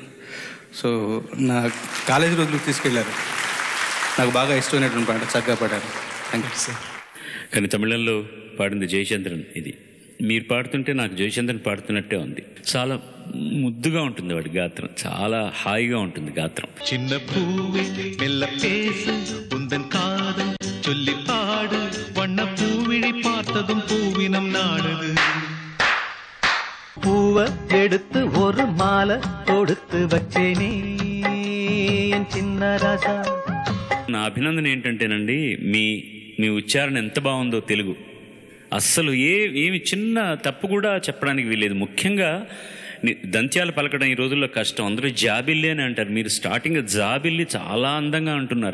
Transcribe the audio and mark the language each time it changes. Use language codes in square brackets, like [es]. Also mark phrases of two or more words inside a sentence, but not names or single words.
[te] సో నా కాలేజీ రోజులకు తీసుకెళ్లారు. నాకు బాగా ఇష్టమైనటువంటి పాట, చక్కగా పాడారు. [en] Thank you sir. [te] కానీ తమిళంలో పాడింది జయచంద్రన్. ఇది మీరు పాడుతుంటే నాకు జయచంద్రన్ పాడుతున్నట్టే ఉంది. చాలా ముద్దుగా ఉంటుంది వాడి గాత్రం, చాలా హాయిగా ఉంటుంది గాత్రం. [ta] சின்ன பூவே மெல்ல பேசு உந்தன் காதல் சொல்லி பாடு வண்ண பூவிழி பார்த்ததும் பூவினம் நாடுது. பூவை எடுத்து ஒரு மாலை கொடுத்து வச்சேனே என் சின்ன ராசா. [te] నా అభినందన ఏంటంటేనండి, మీ ఉచ్చారణ ఎంత బాగుందో తెలుగు. అస్సలు ఏమి చిన్న తప్పు కూడా చెప్పడానికి వీలేదు. ముఖ్యంగా దంత్యాలు పలకడం ఈ రోజుల్లో కష్టం. అందరూ జాబిల్లి అని అంటారు, మీరు స్టార్టింగ్ జాబిల్లి చాలా అందంగా అంటున్నారు.